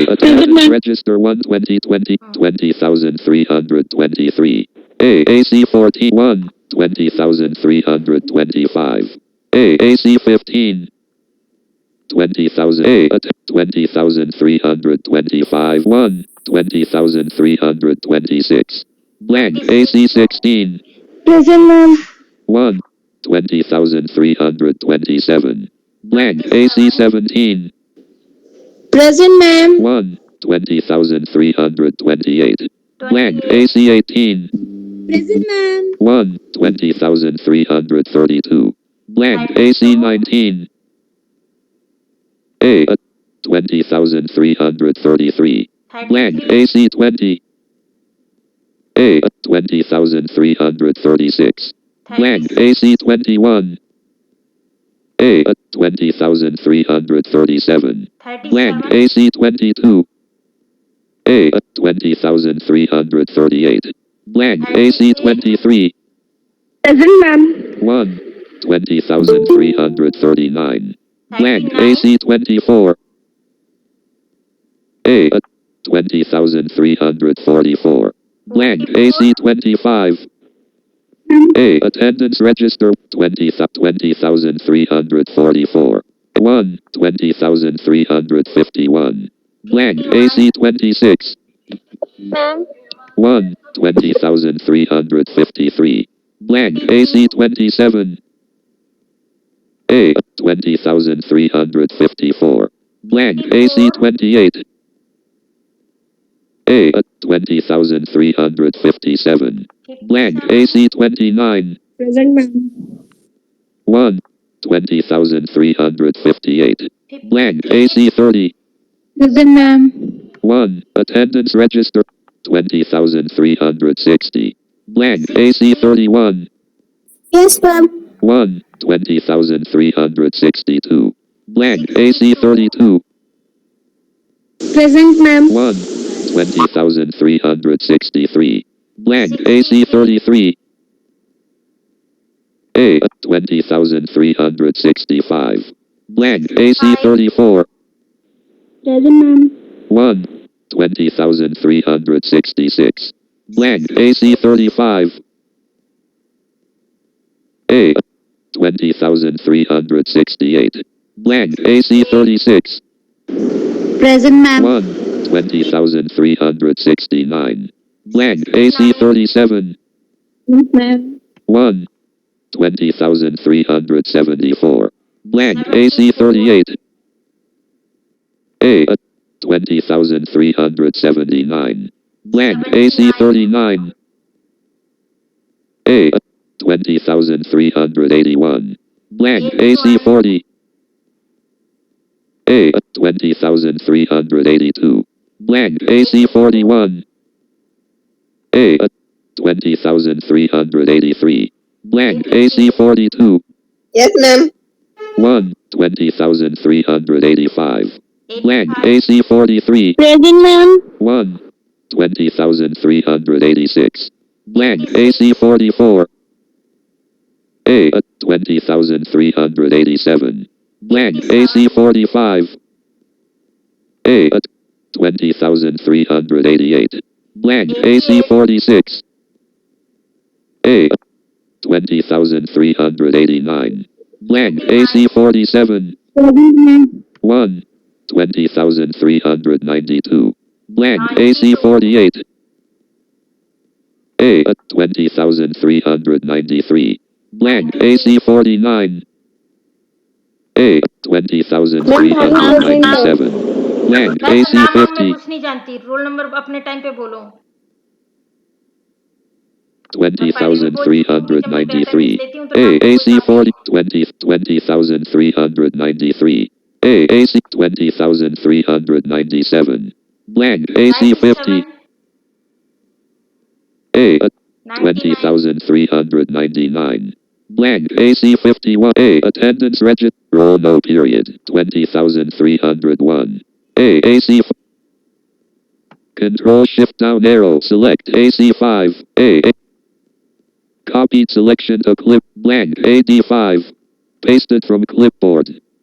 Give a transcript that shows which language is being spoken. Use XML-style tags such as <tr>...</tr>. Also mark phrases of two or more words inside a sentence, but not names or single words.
<en>Attendance register 12020 20,323. A. AC14. 1. 20,325. A. AC15. 20,000. A. 20,325. 1. 20,326. Blank AC16. present ma'am. 1. 20,327. Blank. AC 17. Present, ma'am. 1. 20,328. Blank. AC 18. Present, ma'am. 1. 20,332. Blank. AC 19. A. 20,333. Blank. AC 20. A. 20,336. Blank. AC 21. A. 20,337. Blank. AC 22. A. 20,338. Blank. AC 23. Present, ma'am. 1. 20,339. Blank. AC 24. A. 20,344. Blank. AC 25. A. Attendance register 20,344. 1. 20,351. Blank. AC 26. Ma'am. 1. 20,353. Blank. AC 27. A. 20,354. Blank. AC 28. A. 20,357. Blank. AC 29. Present, ma'am. 1. 20,358. Blank. AC 30. Present, ma'am. 1. Attendance register 20,360. Blank. AC 31. Yes, ma'am. 1. 20,362. Blank. AC 32. Present, ma'am. 1. 20,363. Blank. AC 33. A. 20,365. Blank. AC 34. Present, ma'am. 1. 20,366. Blank. AC 35. A. 20,368. Blank. AC 36. Present, ma'am. 1. 20,369. Blank. AC 37. Yes, ma'am. 1. 20,374. Blank. AC 38. A. 20,379. Blank. AC 39. A. 20,381. Blank. AC 40. A. 20,382. Blank. AC 41. A. 20,383. Blank. AC 42. Yes, ma'am. 1. 20,385. Blank. AC 43. Present, ma'am. 1. 20,386. Blank. AC 44. A. 20,387. Blank. AC 45. A. 20,388. Blank. AC 46. A. 20,389. Blank. AC 47. Present, ma'am. 1. 20,392. Blank. AC 48. A. 20,393. Blank. AC 49. A. 20,397. Blank. AC</en> <hi>नाम वाम मैं</hi> <en>50.</en> <hi>कुछ नहीं जानती, रोल नंबर अपने टाइम पे बोलो।</hi> <en>20,393. A. AC 40. 20,393. A. AC 20,397. Blank. AC 50. A. 20,399. Blank. AC 51. A. Attendance register. Roll no period. 20,301. A. AC. Control Shift down arrow. Select AC 5. A. Copied selection to clip. Blank. AD5. Pasted from clipboard.</en>